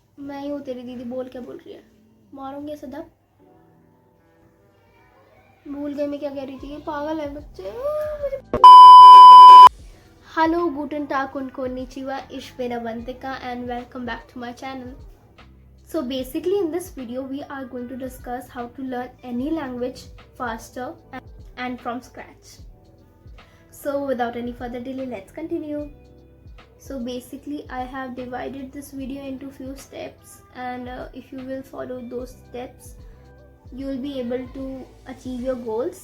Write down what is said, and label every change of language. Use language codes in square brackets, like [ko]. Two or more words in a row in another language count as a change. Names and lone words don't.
[hi] मैं ही हूँ तेरी दीदी. बोल क्या बोल रही है? मारूंगी सदा. भूल गई मैं क्या कह रही थी. पागल है बच्चे. [de] Hallo, Guten Tag und konnichiwa. Ich bin [en] Avantika and welcome back to my channel. So basically in this video we are going to discuss how to learn any language faster and from scratch. So without any further delay, let's continue. So basically I have divided this video into few steps, and if you will follow those steps you will be able to achieve your goals.